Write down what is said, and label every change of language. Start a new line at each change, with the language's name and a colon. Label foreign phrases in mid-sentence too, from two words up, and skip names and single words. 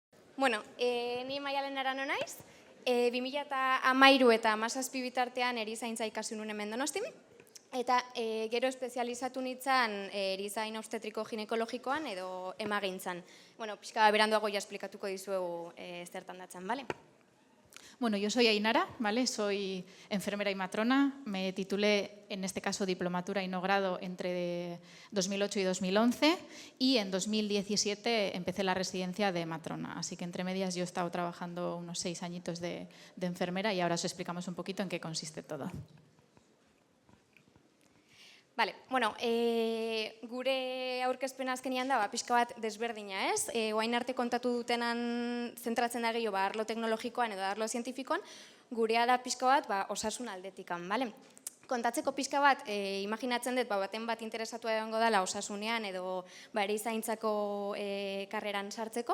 Basque: Bueno, ni Maialen Arano naiz, 2013 eta 2017 bitartean erizaintza ikasi nuen hemen Donostin, eta gero espezializatu nintzen erizain obstetriko ginekologikoan edo emagintzan. Bueno, pixka beranduago ja esplikatuko dizuegu zertan datzan, bale? Bueno,
Spanish: yo soy Ainara, ¿vale? Soy enfermera y matrona. Me titulé, en este caso, diplomatura y no grado entre 2008 y 2011 y en 2017 empecé la residencia de matrona. Así que entre medias yo he estado trabajando unos 6 añitos de enfermera y ahora os explicamos un poquito en qué consiste todo. Vale,
Basque: bueno, gure aurkezpena azkenian da, pixka bat desberdina, ez? Oain arte kontatu dutenan zentratzen da gehiago arlo teknologikoan edo arlo zientifikoan, gurea da pixka bat osasun aldetikan, bale? Kontatzeko pixka bat, imaginatzen dut, baten bat interesatu egongo dela osasunean edo erizaintzako karreran sartzeko.